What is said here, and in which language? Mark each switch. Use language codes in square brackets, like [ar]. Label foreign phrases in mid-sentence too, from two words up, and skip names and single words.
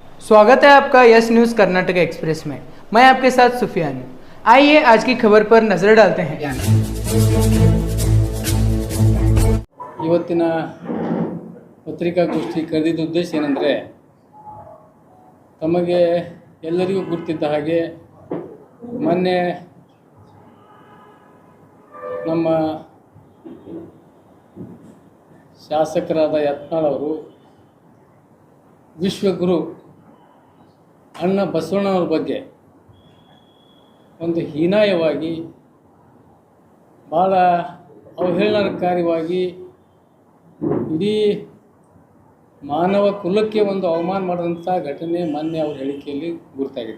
[hi] स्वागत है आपका यस न्यूज़ कर्नाटक एक्सप्रेस में। मैं आपके साथ सुफियान हूं। आइए आज की खबर पर नजर डालते हैं। [kn] ಇವತ್ತಿನ ಪತ್ರಿಕಾಗೋಷ್ಠಿ ಕರೆದಿದ್ದ ಉದ್ದೇಶ ಏನೆಂದರೆ, ತಮಗೆ ಎಲ್ಲರಿಗೂ ಗುರುತಿದ್ದ ಹಾಗೆ ಮೊನ್ನೆ ನಮ್ಮ ಶಾಸಕರಾದ ಯತ್ನಾಳ್ ಅವರು ವಿಶ್ವಗುರು ಅಣ್ಣ ಬಸವಣ್ಣನವ್ರ ಬಗ್ಗೆ ಒಂದು ಹೀನಾಯವಾಗಿ ಭಾಳ ಅವಹೇಳನಕಾರಿಯಾಗಿ ಇಡೀ ಮಾನವ ಕುಲಕ್ಕೆ ಒಂದು ಅವಮಾನ ಮಾಡಿದಂಥ ಘಟನೆ ಮೊನ್ನೆ ಅವ್ರ ಹೇಳಿಕೆಯಲ್ಲಿ ಗುರುತಾಗಿದೆ.